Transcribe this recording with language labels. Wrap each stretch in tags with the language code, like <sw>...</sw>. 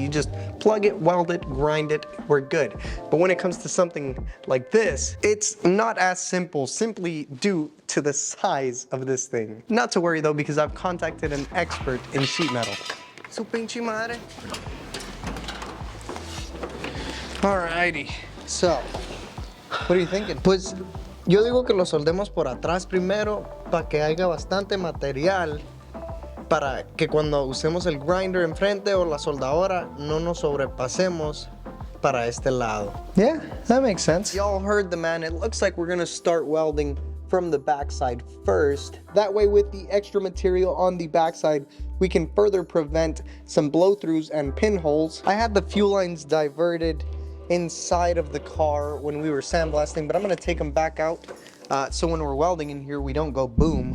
<en>You just plug it, weld it, grind it, we're good. But when it comes to something like this, it's not as simple, simply due to the size of this thing. Not to worry though, because I've contacted an expert in sheet metal.</en> <es>Su pinche madre.</es> <en>Alrighty, so, what are you thinking?</en> <es>Pues, yo digo que lo soldemos por atrás primero, para que haya bastante material, para que cuando usemos el grinder enfrente o la soldadora, no nos sobrepasemos para este lado.</es> <en>Yeah, that makes sense. Y'all heard the man. It looks like we're gonna start welding from the backside first. That way, with the extra material on the backside, we can further prevent some blow-throughs and pinholes. I had the fuel lines diverted inside of the car when we were sandblasting, but I'm gonna take them back out so when we're welding in here we don't go boom.</en>